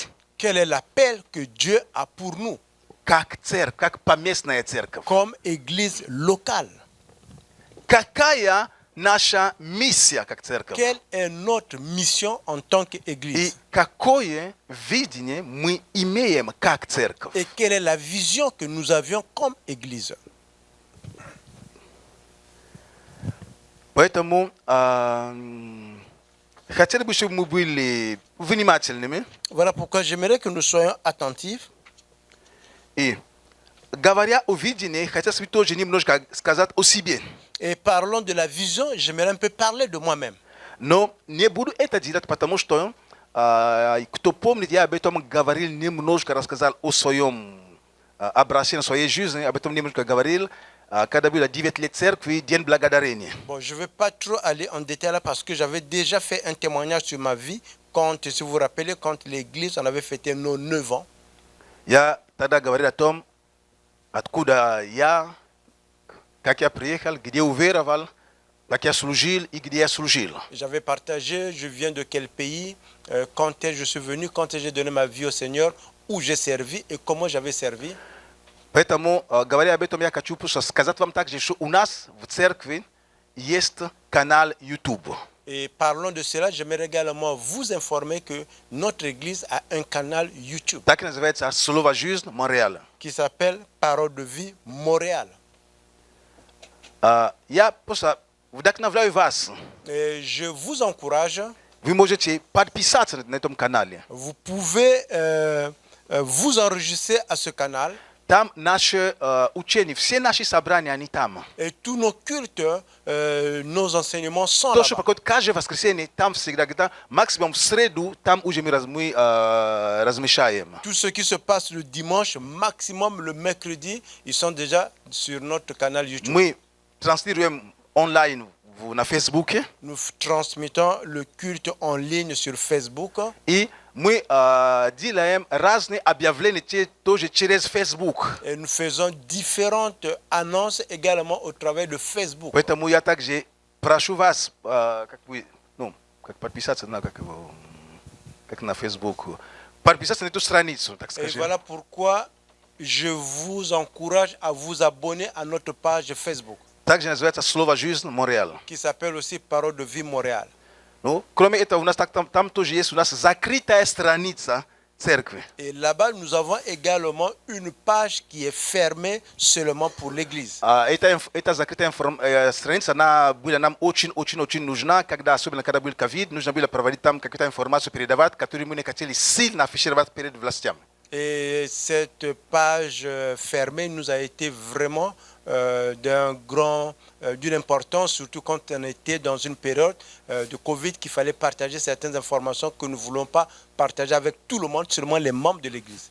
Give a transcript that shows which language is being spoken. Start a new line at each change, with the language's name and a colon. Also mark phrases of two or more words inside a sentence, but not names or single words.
French: quel est l'appel que Dieu a pour nous
Russian: Как церковь, как поместная церковь.
French: comme église locale.
Russian: Какая наша миссия как церковь?
French: Quelle est notre mission en tant
Russian: И
French: qu'église?
Russian: какое видение мы имеем как церковь?
French: Et quelle est la vision que nous avions comme église?
Russian: Поэтому хотели бы, чтобы мы были внимательными
French: Voilà pourquoi j'aimerais que nous soyons attentifs.
Russian: и, говоря о видении, хотел бы тоже немножко сказать о себе.
French: Et parlons de la vision, j'aimerais un peu parler de moi-même.
Russian: Но не буду это делать, потому что, кто помнит, я об этом говорил немножко, рассказал о своем обращении, своей жизни, об этом немножко говорил, когда было 9 лет церкви, День благодарения.
French: Bon, je ne vais pas trop aller en détail là parce que j'avais déjà fait un témoignage sur ma vie quand, si vous vous rappelez, quand l'église, on avait fêté nos 9 ans.
Russian: Я тогда говорил о том, откуда я, как я приехал, где уверовал, как я служил и где я служил.
French: J'avais partagé, je viens de quel pays, quand je suis venu, quand j'ai donné ma vie au Seigneur, où j'ai servi et comment j'avais servi.
Russian: Поэтому, говоря об этом, я хочу просто сказать вам также, что у нас в церкви есть канал YouTube.
French: Et parlons de cela, j'aimerais également vous informer que notre église a un canal YouTube
Russian: Так называется «Слово жизнь Монреаля».
French: qui s'appelle Parole de vie Montréal.
Russian: Я просто вдохновляю вас.
French: Et je vous encourage,
Russian: Вы можете подписаться на этом канале.
French: vous pouvez vous enregistrer à ce canal.
Russian: Там наши учения, все наши собрания, они там.
French: Et tous nos cultes, nos enseignements sont
Russian: То, что
French: là-bas.
Russian: проходит каждое воскресенье, там всегда, где-то максимум в среду, там уже мы размещаем.
French: Tout ce qui se passe le dimanche, maximum le mercredi, ils sont déjà sur notre canal YouTube.
Russian: Мы транслируем онлайн на Фейсбуке.
French: Nous transmettons le culte en ligne sur Facebook.
Russian: И мы делаем разные объявления тоже через Facebook.
French: Et nous faisons différentes annonces également au travers de Facebook.
Russian: Поэтому я также прошу вас, как подписаться на, как на Facebook, подписаться на эту страницу, так
French: Et
Russian: скажем.
French: voilà pourquoi je vous encourage à vous abonner à notre page Facebook,
Russian: Также называется «Слово жизнь Монреал».
French: qui s'appelle aussi Parole de vie Montréal.
Russian: Ну, кроме этого, у нас там тоже есть у нас закрытая страница церкви.
French: Et là-bas, nous avons également une page qui est fermée seulement pour l'église.
Russian: Эта закрытая страница, она была нам очень нужна, особенно когда был ковид, нужно было проводить там какую-то информацию, передавать, которую мы не хотели сильно афишировать перед властями.
French: Et cette page fermée nous a été vraiment d'une importance, surtout quand on était dans une période de Covid qu'il fallait partager certaines informations que nous ne voulons pas partager avec tout le monde, seulement les membres de l'église.